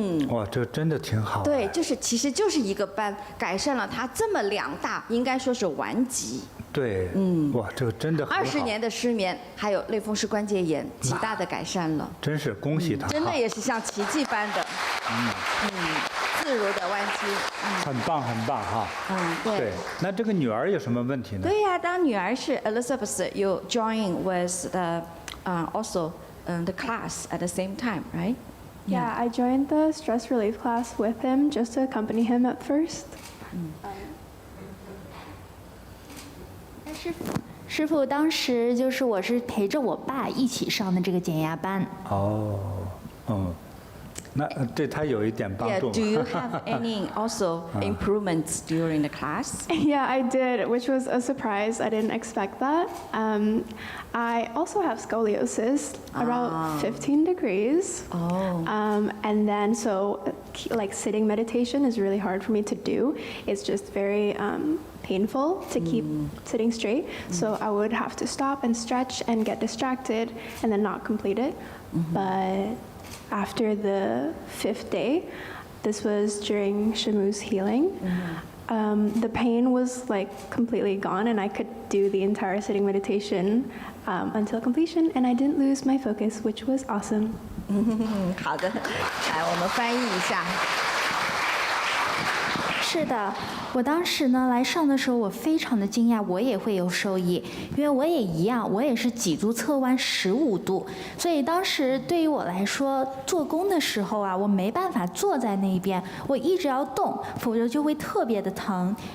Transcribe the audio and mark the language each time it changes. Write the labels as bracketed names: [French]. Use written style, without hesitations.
[Chinese] 哇，这真的挺好。对，其实就是一个班改善了他这么2大，应该说是顽疾。对，哇，这个真的很好。20年的失眠，还有类风湿关节炎，极大的改善了。真是恭喜他。真的也是像奇迹般的，自如的弯曲。很棒，很棒哈。对。那这个女儿有什么问题呢？对呀，当女儿是 [English] Elizabeth， you join with the also the class at the same time, right? Yeah, I joined the stress relief class with him just to accompany him at first. [Chinese] 师傅，当时就是我是陪着我爸一起上的这个减压班。那对他有一点帮助吗？ [English] Do you have any also improvements during the class? Yeah, I did, which was a surprise. I didn't expect that. I also have scoliosis, about 15 degrees. And then like sitting meditation is really hard for me to do. It's just very painful to keep sitting straight. So I would have to stop and stretch and get distracted and then not complete it. But after the 5th day, this was during Shamu's healing. The pain was like completely gone, and I could do the entire sitting meditation until completion, and I didn't lose my focus, which was awesome. [Chinese] 好的，来我们翻译一下。是的，我当时呢来上的时候，我非常的惊讶，我也会有受益，因为我也一样，我也是脊柱侧弯15度，所以当时对于我来说，做功的时候啊，我没办法坐在那边，我一直要动，否则就会特别的疼。